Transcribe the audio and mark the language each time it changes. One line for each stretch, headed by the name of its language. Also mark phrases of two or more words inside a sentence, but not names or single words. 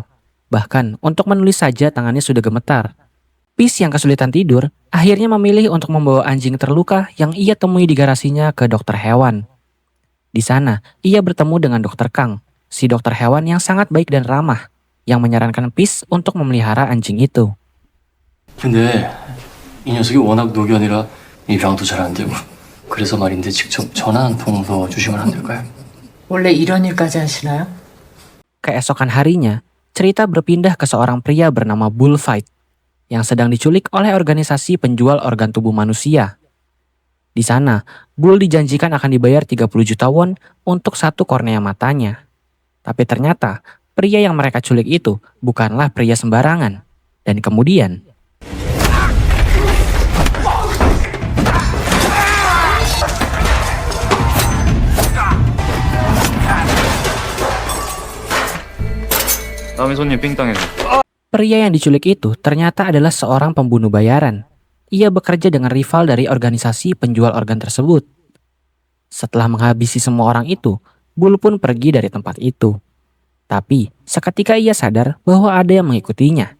Indonesian: Bahkan untuk menulis saja tangannya sudah gemetar. Peace yang kesulitan tidur akhirnya memilih untuk membawa anjing terluka yang ia temui di garasinya ke dokter hewan. Di sana, ia bertemu dengan dokter Kang, si dokter hewan yang sangat baik dan ramah, yang menyarankan Peace untuk memelihara anjing itu.
Korean: 근데 이 녀석이 워낙 노견이라 입양도 잘 안 되고 그래서 말인데 직접 전화 한 통 더 주시면 안 될까요? 원래 이런 일까지 하시나요?
Indonesian: Keesokan harinya, cerita berpindah ke seorang pria bernama Bullfight yang sedang diculik oleh organisasi penjual organ tubuh manusia. Di sana, Bull dijanjikan akan dibayar 30 juta won untuk satu kornea matanya. Tapi ternyata, pria yang mereka culik itu bukanlah pria sembarangan. Dan kemudian,
Korean: 다음에 손님 삥땅해줘.
Indonesian: pria yang diculik itu ternyata adalah seorang pembunuh bayaran. Ia bekerja dengan rival dari organisasi penjual organ tersebut. Setelah menghabisi semua orang itu, Bull pun pergi dari tempat itu. Tapi seketika ia sadar bahwa ada yang mengikutinya.